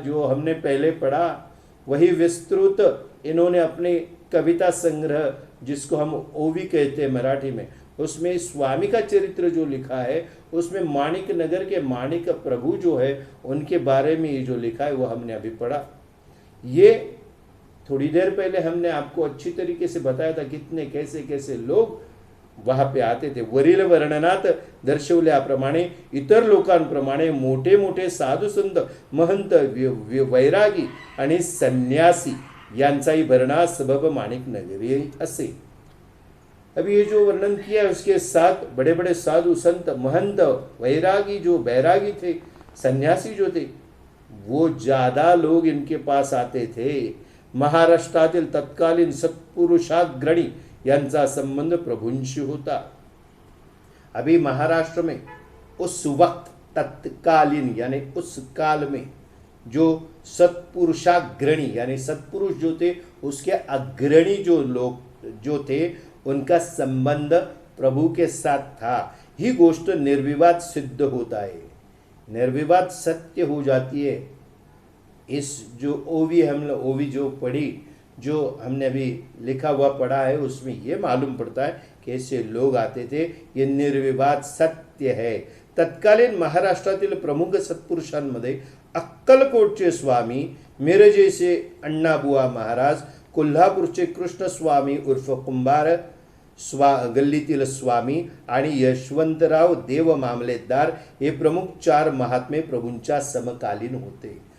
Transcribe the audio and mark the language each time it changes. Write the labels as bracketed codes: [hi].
[hi] जो हमने पहले पढ़ा वही विस्तृत इन्होंने अपने कविता संग्रह जिसको हम ओवी कहते हैं मराठी में, उसमें स्वामी का चरित्र जो लिखा है उसमें माणिक नगर के माणिक प्रभु जो है उनके बारे में ये जो लिखा है वो हमने अभी पढ़ा। ये थोड़ी देर पहले हमने आपको अच्छी तरीके से बताया था कितने कैसे कैसे लोग वहां पे आते थे। [mr] वरील वर्णनात दर्शवल्याप्रमाणे इतर लोकांप्रमाणे मोठे मोठे साधू संत महंत वैरागी आणि संन्यासी यांचाही भरणा सबब माणिक नगरी असे। [hi] अभी ये जो वर्णन किया है उसके साथ बड़े बड़े साधु संत महंत वैरागी जो बैरागी थे, सन्यासी जो थे, वो ज्यादा लोग इनके पास आते थे। [mr] महाराष्ट्रातील तत्कालीन सत्पुरुषाग्रणी यांचा संबंध प्रभूंशी होता। [hi] अभी महाराष्ट्र में उस वक्त तत्कालीन यानी उस काल में जो सत्पुरुषाग्रणी यानी सत्पुरुष जो थे उसके अग्रणी जो लोग जो थे उनका संबंध प्रभु के साथ था। [mr] ही गोष्ट [hi] निर्विवाद सिद्ध होता है, निर्विवाद सत्य हो जाती है। इस जो ओवी जो पढ़ी, जो हमने अभी लिखा हुआ पढ़ा है, उसमें ये मालूम पड़ता है कि ऐसे लोग आते थे, ये निर्विवाद सत्य है। [mr] तत्कालीन महाराष्ट्रातील प्रमुख सत्पुरुषांमध्ये अक्कलकोटचे स्वामी, मिरजेचे अण्णाबुवा महाराज, कोल्हापूरचे कृष्ण स्वामी उर्फ कुंभार गल्लीतील स्वामी आणि यशवंतराव देव मामलेदार हे प्रमुख चार महात्मे प्रभूंच्या समकालीन होते।